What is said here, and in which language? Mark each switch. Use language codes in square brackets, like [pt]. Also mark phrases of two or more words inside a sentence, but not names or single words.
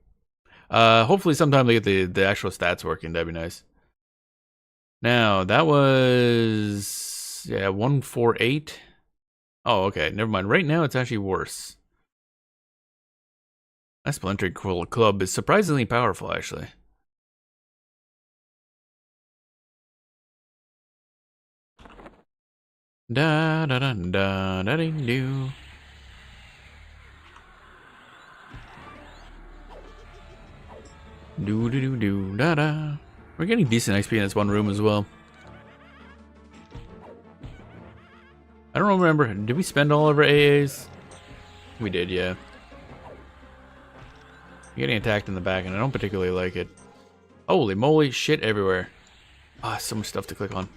[en] Hopefully sometime they get the actual stats working. That'd be nice. Now, that was... yeah, 148. Oh, okay. Never mind. Right now, it's actually worse. That Splintered Club is surprisingly powerful, actually. Da da da da da ding do. Do do do do da da. We're getting decent XP in this one room as well. I don't remember. Did we spend all of our AAs? We did, yeah. You're getting attacked in the back, and I don't particularly like it. Holy moly, shit everywhere. Ah, so much stuff to click on.